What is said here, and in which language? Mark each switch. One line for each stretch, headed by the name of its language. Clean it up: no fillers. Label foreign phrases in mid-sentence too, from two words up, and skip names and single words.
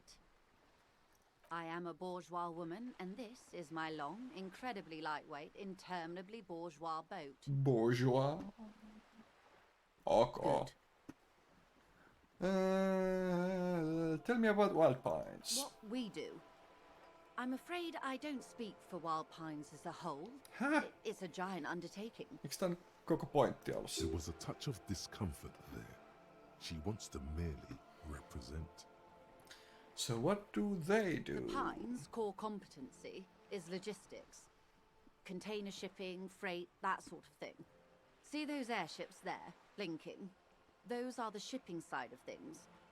English: I am a bourgeois woman, and this is my long, incredibly lightweight, interminably bourgeois boat. Bourgeois? Okay. Tell me about Wild Pines. What we do. I'm afraid I don't speak for Wild Pines as a whole. Huh? It's a giant undertaking.
Finnish: Eikö tän koko pointti ollut?
English: There was a touch of discomfort there. She wants to merely represent. So what do they do? The Pines' core competency is logistics. Container shipping, freight, that sort of thing. See those airships there, blinking? Those are the shipping side of things.